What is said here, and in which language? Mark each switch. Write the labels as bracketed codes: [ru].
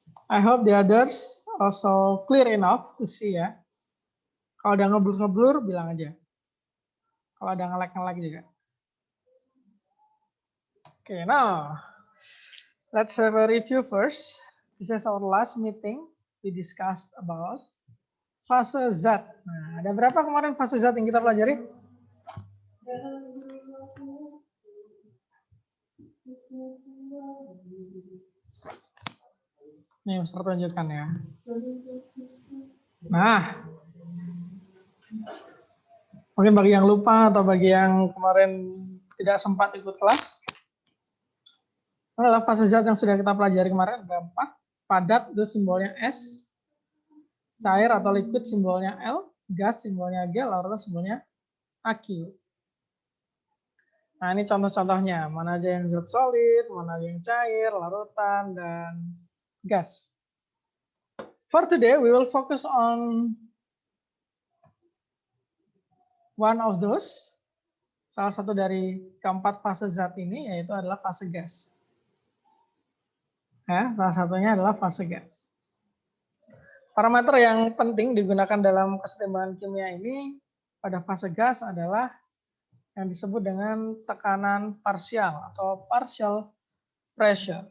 [en] I hope the others also clear enough to see ya. [id] Kalau ada ngeblur-ngeblur, bilang aja. Kalau ada nge-lag juga. [en] Okay, now let's have a review first. This is our last meeting. We discussed about fase zat. [id] Nah, ada berapa kemarin fase zat yang kita pelajari? Nih, Mister tunjukkan ya. Nah, mungkin bagi yang lupa atau bagi yang kemarin tidak sempat ikut kelas, adalah fase zat yang sudah kita pelajari kemarin ada 4. Padat itu simbolnya S, cair atau liquid simbolnya L, gas simbolnya G, larutan simbolnya AQ. Nah, ini contoh-contohnya, mana aja yang zat solid, mana aja yang cair, larutan, dan gas. [en] For today, we will focus on one of those. [id] Salah satu dari keempat fase zat ini, yaitu adalah fase gas. Ya, salah satunya adalah fase gas. Parameter yang penting digunakan dalam kesetimbangan kimia ini pada fase gas adalah yang disebut dengan tekanan parsial atau partial pressure.